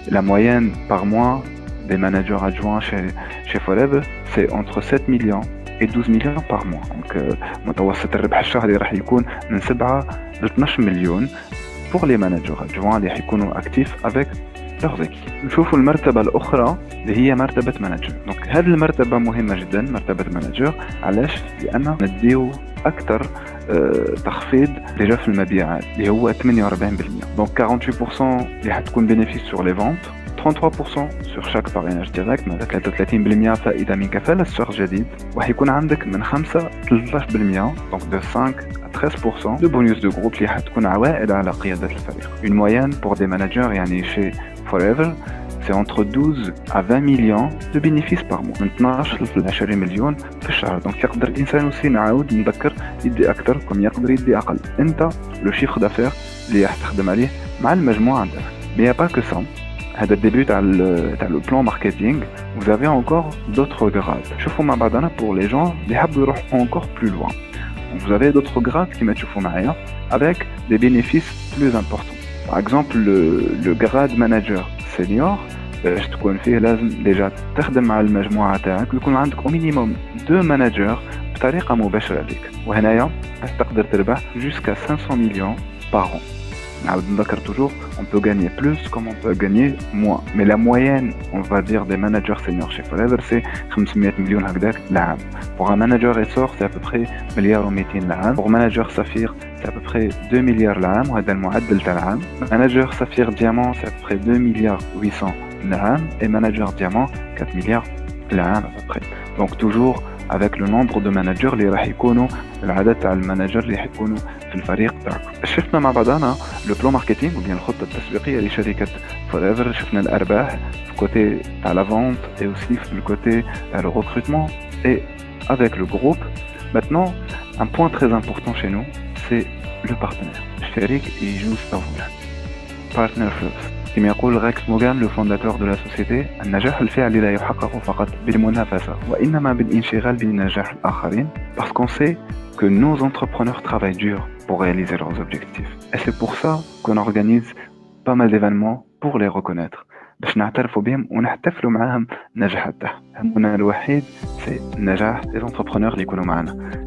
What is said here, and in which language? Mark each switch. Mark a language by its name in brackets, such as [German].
[French] La moyenne par mois des managers adjoints chez Forever c'est entre 7 millions et 12 millions par mois. [Arabic] Donc متوسط الربح الشهري راح يكون من 7 ل 12 مليون [French] pour les managers adjoints [Arabic] اللي حيكونوا actifs [French] avec leurs équipes. [Arabic] نشوفوا المرتبة الأخرى اللي هي مرتبة مانجر. دونك هذه المرتبة مهمة جدا مرتبة مانجر. علاش؟ لأن نديو أكثر تخفيض ديجا في المبيعات اللي هو 48%. دونك 48% اللي حتكون [French] bénéfice sur les ventes, 33% sur chaque parrainage direct, 33% [Arabic] فائدة من كفالة شهر جديد وحيكون عندك من 5 ل 13% [French] donc de 5 à 13% de bonus de groupe [Arabic] اللي حتكون عوائد على قيادة الفريق. [French] Une moyenne pour des managers يعني chez Forever c'est entre 12 à 20 millions de bénéfices par mois [Arabic] من 12 ل 20 مليون في الشهر. دونك يقدر الإنسان aussi نعاود نذكر يدي أكثر كم يقدر يدي أقل. أنت لو شيفر دافير اللي راح تخدم عليه مع المجموعة نتاعك. [French] Mais pas que ça. [Arabic] هذا الديبيو تاع لو بلان ماركتينغ. [French] Vous avez encore d'autres grades. [Arabic] شوفوا مع بعضنا [French] pour les gens [Arabic] اللي حابوا يروحوا [French] encore plus loin. Vous avez d'autres grades [Arabic] كيما تشوفوا معايا [French] avec des bénéfices plus importants. Par exemple le grade manager senior [Arabic] باش تكون فيه لازم ديجا تخدم مع المجموعة تاعك ويكون عندك au minimum 2 managers بطريقة مباشرة ليك. وهنايا تقدر تربح [French] jusqu'à 500 millions par an. Toujours, on peut gagner plus comme on peut gagner moins. Mais la moyenne, on va dire, des managers seniors chez Forever, c'est 500 millions l'an. Pour un manager essor, c'est à peu près 1,2 milliard l'an. Pour un manager saphir, c'est à peu près 2 milliards l'an. [Arabic] وهذا المعدل تاع العام. [French] Manager saphir diamant, c'est à peu près 2 milliards 800 l'an. Et manager diamant, 4 milliards l'an à peu près. Donc toujours avec le nombre de managers [Arabic] اللي راح يكونوا العدد تاع المانجر اللي حيكونوا في الفريق تاعكم. شفنا مع بعضنا لو بلان ماركتينغ وبين الخطه التسويقيه لشركه فوريفر. شفنا الارباح في كوتي تاع لا فونت اي اوسي في الكوتي تاع لو ريكروتمون اي افيك لو جروب. [French] Maintenant un point très important chez nous c'est le partenaire. [Arabic] الشريك يجوز أولا [English] partner first. [Arabic] كما يقول غاكس موغان لو فونداتور دو لا سوسيتي النجاح الفعلي لا يحقق فقط بالمنافسة وإنما بالانشغال بنجاح الآخرين [French] parce qu'on sait que nos entrepreneurs travaillent dur pour réaliser leurs objectifs. Et c'est pour ça qu'on organise pas mal d'événements pour les reconnaître [Arabic] باش نعترفوا بهم ونحتفلوا معاهم النجاحات تاعهم. همنا الوحيد سي نجاح لي زونتربرونور اللي يكونوا معنا.